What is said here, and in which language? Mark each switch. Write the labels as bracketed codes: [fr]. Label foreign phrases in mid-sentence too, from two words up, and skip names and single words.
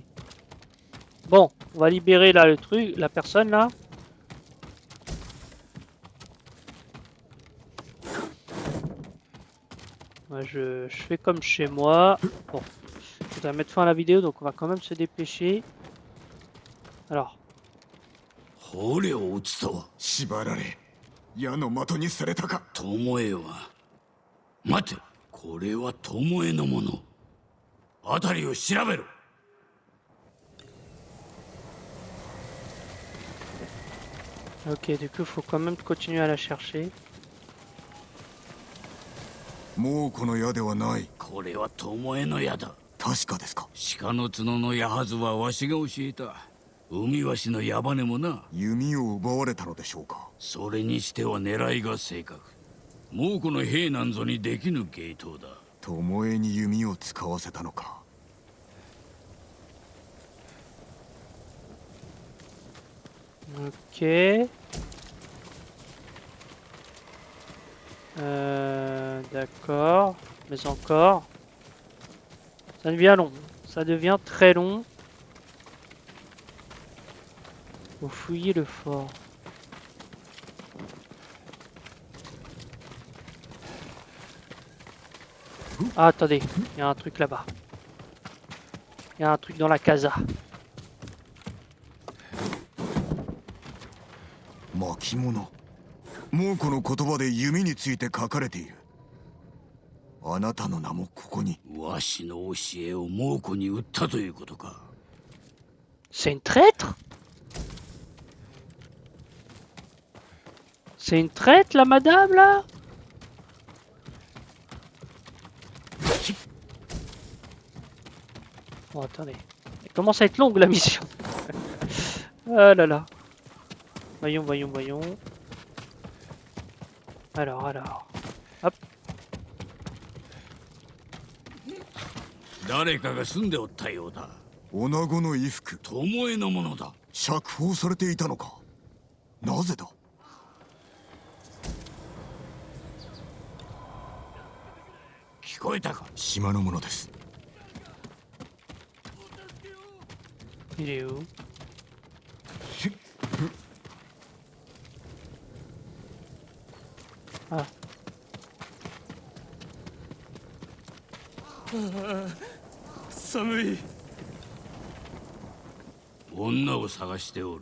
[fr] Bon, on va libérer là le truc, la personne là. Ouais, je fais comme chez moi. Bon, je voudrais mettre fin à la vidéo, donc on va quand même se dépêcher. Alors. [ja] 捕虜を撃つとは縛られ矢の的にされたか。巴は待て、これは巴のもの。辺りを調べろ。 [fr] Ok, du coup, faut quand même continuer à la chercher. [ja] もうこの矢ではない。これは巴の矢だ。確かですか。鹿の角の矢はずはわしが教えた。海わしの矢羽もな。弓を奪われたのでしょうか。それにしては狙いが正確。もうこの兵なんぞにできぬ芸当だ。巴に弓を使わせたのか。 [fr] Ok. D'accord. Mais encore. Ça devient long. Ça devient très long. Faut fouiller le fort. Ah, attendez, il y a un truc là-bas. Il y a un truc dans la casa. [ja] 巻物。猛虎の言葉で弓について書かれている。あなたの名もここに。わしの教えを猛虎に売ったということか。 [fr] C'est une traître? C'est une traître, la madame, là? Bon, attendez. Elle commence à être longue, la mission. Ah là là. Voyons, voyons, voyons. Alors. Hop. [ja] 誰かが住んでおったようだ。女子の衣服。巴のものだ。釈放されていたのか。なぜだ。聞こえたか。島のものです。 [fr] Il est où? Ah. [ja] 寒い。女を探しておる。